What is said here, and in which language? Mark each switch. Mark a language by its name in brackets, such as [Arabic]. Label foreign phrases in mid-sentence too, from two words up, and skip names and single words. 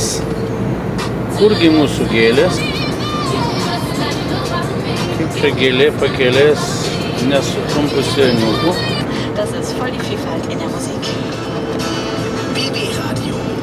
[Lithuanian] Kurgi mūsų gėlės? Kaip čia gėlė pakelės nesutrumpus seniukų? [German] Das ist voll die Vielfalt in der Musik. BB Radio.